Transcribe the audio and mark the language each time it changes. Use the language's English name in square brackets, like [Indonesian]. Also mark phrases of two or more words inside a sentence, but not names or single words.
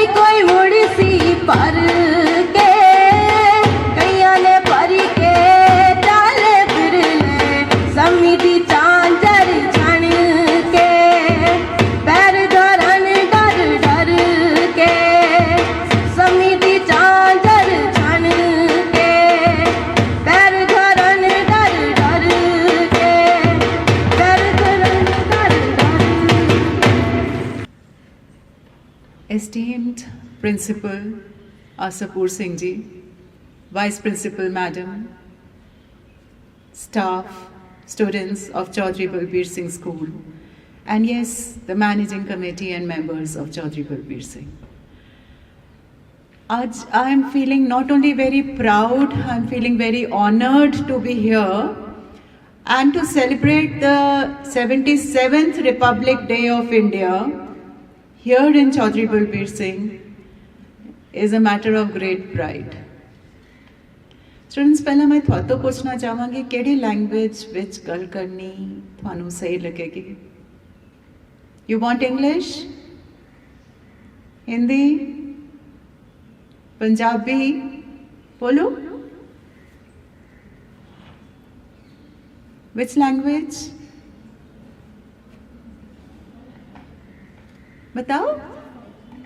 [Punjabi] ਕੋਈ ਮੁੜ ਸੀ ਭਰ ਕੇ ਕਈਆਂ ਨੇ ਭਰ ਕੇ ਚਾਲੇ ਫਿਰ ਲੈ ਸੰਮੀ ਦੀ ਚਾਂਜਰ ਛਣ ਕੇ ਪੈਰ ਧਰਨ ਡਰ ਡਰ ਕੇ ਸੰਮੀ ਦੀ ਚਾਂਜਰ ਛਣ ਕੇ ਪੈਰ ਧਰਨ ਡਰ ਡਰ ਕੇ ਪੈਰ ਧਰਨ ਡਰ ਡਰ [English] Esteemed Principal Asapur Singh Ji, Vice Principal Madam, staff, students of Chaudhry Balbir Singh School, and yes, the managing committee and members of Chaudhry Balbir Singh. I am feeling not only very proud, I am feeling very honored to be here and to celebrate the 77th Republic Day of India here in Chaudhry Balbir Singh is a matter of great pride. Students, [Punjabi] ਪਹਿਲਾਂ ਮੈਂ ਤੁਹਾਨੂੰ ਪੁੱਛਣਾ ਚਾਹਾਂਗੀ ਕਿਹੜੀ ਲੈਂਗੁਏਜ ਵਿੱਚ ਗੱਲ ਕਰਨੀ ਤੁਹਾਨੂੰ ਸਹੀ ਲੱਗੇਗੀ? [English] You want English? Hindi? [Hindi] Punjabi? बोलो. [English] Which language? [Hindi] बताओ.